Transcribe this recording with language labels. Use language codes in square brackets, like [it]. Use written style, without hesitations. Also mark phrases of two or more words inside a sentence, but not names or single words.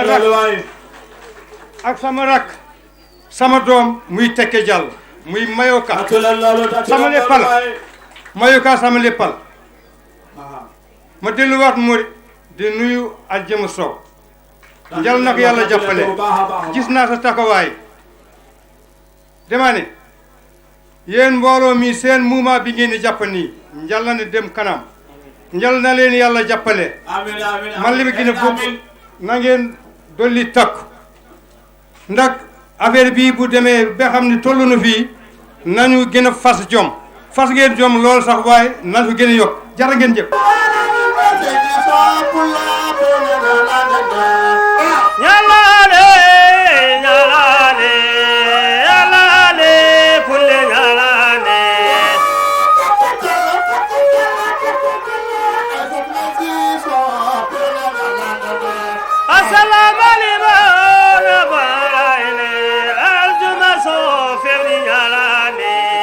[wo] sama rak sama doom muy Tekki Diallo muy Mayoka sama léppal Mayoka sama léppal ma delluwaat Mori di nuyu Adjama Sow njal na ko yàlla jàppale gis naa sa taxawaay dama ne yéen mbooloo mi seen mouvement bi ngeen di jàpp nii njal na ne dem kanam njal na leen yàlla jàppale man li ma gën a bëgg na ngeen dolli takku ndax affaire bii bu demee ba xam ne toll na fii nañu gën a fas jom fas ngeen jom loolu sax waaye nañu gën a yokk jara ngeen jëf [ff] ñalaale ñalaale ñalaale pulle ñalaale [ar] assalamu aleykum [ff] barayne aljuma so ferni ñalaale